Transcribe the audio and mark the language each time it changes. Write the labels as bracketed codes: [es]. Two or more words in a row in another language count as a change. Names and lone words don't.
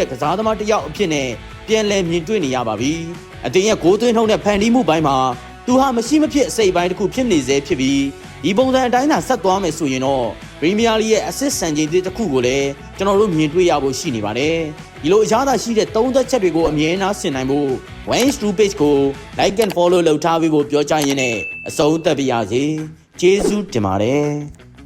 [my] ကစားသမားတစ်ယောက်အဖြစ်နဲ့ပြန်လည်မြင်တွေ့နေရပါပြီ။အတင်းရဲ့ဂိုးသွင်းထုံးတဲ့ဖန်တီးမှုပိုင်းမှာသူဟာမရှိမဖြစ်အစိပ်ပိုင်းတစ်ခုဖြစ်နေစေဖြစ်ပြီးဒီပုံစံအတိုင်းသာဆက်သွားမယ်ဆိုရင်တော့ Premier League ရဲ့ assist စံချိန်တစ်ခုကိုလည်းကျွန်တော်တို့မြင်တွေ့ရဖို့ရှိနေပါတယ်။ဒီလိုအရသာရှိတဲ့သုံးသက်ချက်တွေကိုအမြဲတမ်းဆင်နိုင်ဖို့ 1x2 page ကို [en] like and follow [my] လုပ်ထားပြီးဖို့ပြောကြရင်းနဲ့အဆုံးသတ်ပါရစေ။ကျေးဇူးတင်ပါတယ်။